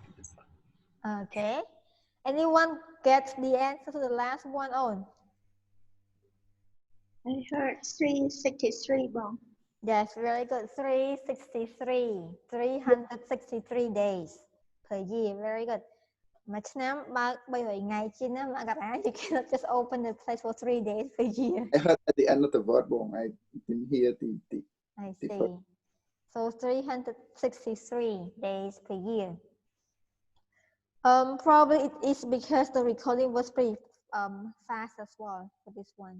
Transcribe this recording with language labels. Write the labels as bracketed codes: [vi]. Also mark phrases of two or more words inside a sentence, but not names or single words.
[en] Okay. Anyone gets the answer to the last one on? I heard 363 bong. Yes, very good. 363. 363 days per year. Very good. [km] មួយឆ្នាំបើក300ថ្ងៃជាងណាមករា [en] you cannot just open the place for 3 days per year. I heard at the end of the word bong. I didn't hear the I see. So 363 days per year. Probably it is because the recording was pretty fast as well for this one.